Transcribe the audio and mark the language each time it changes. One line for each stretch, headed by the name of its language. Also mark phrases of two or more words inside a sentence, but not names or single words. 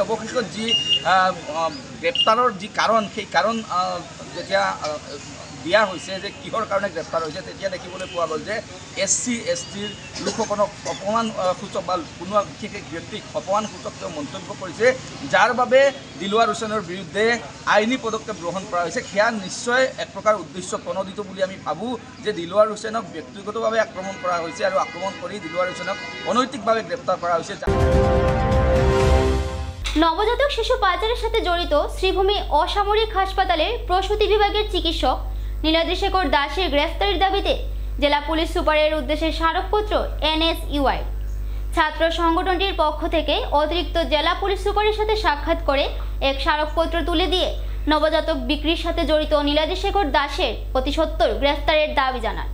Assamese: অৱশেষত যি গ্ৰেপ্তাৰৰ যি কাৰণ, সেই কাৰণ যেতিয়া দিয়া হৈছে যে কিহৰ কাৰণে গ্ৰেপ্তাৰ হৈছে, তেতিয়া দেখিবলৈ পোৱা গ'ল যে SC ST লোকসকলক অপমানসূচক বা কোনো বিশেষ ব্যক্তিক অপমানসূচক তেওঁ মন্তব্য কৰিছে, যাৰ বাবে দিলৱাৰ হুছেইনৰ বিৰুদ্ধে আইনী পদক্ষেপ গ্ৰহণ কৰা হৈছে। সেয়া নিশ্চয় এক প্ৰকাৰ উদ্দেশ্য প্ৰণোদিত বুলি আমি ভাবোঁ যে দিলৱাৰ হুছেইনক ব্যক্তিগতভাৱে আক্ৰমণ কৰা হৈছে, আৰু আক্ৰমণ কৰি দিলৱাৰ হুছেইনক অনৈতিকভাৱে গ্ৰেপ্তাৰ কৰা হৈছে।
Bangla: নবজাতক শিশু পাচারের সাথে জড়িত শ্রীভূমি অসামরিক হাসপাতালের প্রসূতি বিভাগের চিকিৎসক নীলাদ্রি শেখর দাসের গ্রেফতারির দাবিতে জেলা পুলিশ সুপারের উদ্দেশ্যে স্মারকপত্র NSUI ছাত্র সংগঠনটির পক্ষ থেকে অতিরিক্ত জেলা পুলিশ সুপারের সাথে সাক্ষাৎ করে এক স্মারকপত্র তুলে দিয়ে নবজাতক বিক্রির সাথে জড়িত নীলাদ্রি শেখর দাসের অতি সত্বর গ্রেফতারের দাবি জানান।